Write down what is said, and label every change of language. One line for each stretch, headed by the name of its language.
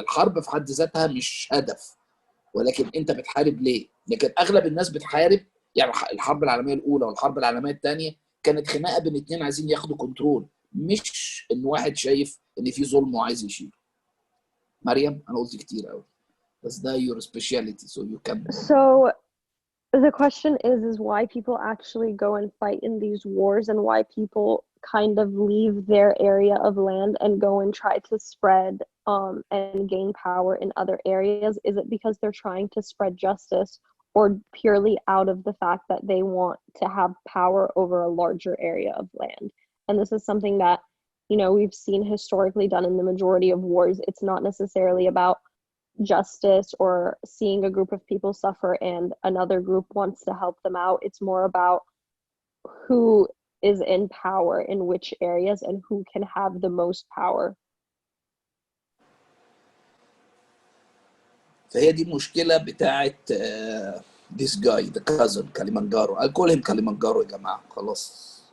Arabic: الحرب في حد ذاتها مش هدف، ولكن انت بتحارب ليه؟ لكن اغلب الناس بتحارب، يعني الحرب العالمية الاولى والحرب العالمية الثانية كانت خناقة بين اتنين عايزين ياخدوا كنترول، مش ان واحد شايف ان في ظلم وعايز يشيله. مريم انا قلت كتير قوي بس ده
English: your specialty so you can. So the question is why people actually go and fight in these wars, and why people kind of leave their area of land and go and try to spread and gain power in other areas. Is it because they're trying to spread justice, or purely out of the fact that they want to have power over a larger area of land. And this is something that, you know, we've seen historically done in the majority of wars. It's not necessarily about justice or seeing a group of people suffer and another group wants to help them out. It's more about who is in power in which areas and who can have the most power.
Arabic: فهي دي المشكلة بتاعت
English: this guy the cousin
Arabic: كليمانجارو.
English: I'll call him Kilimanjaro
Arabic: يا جماعة خلاص.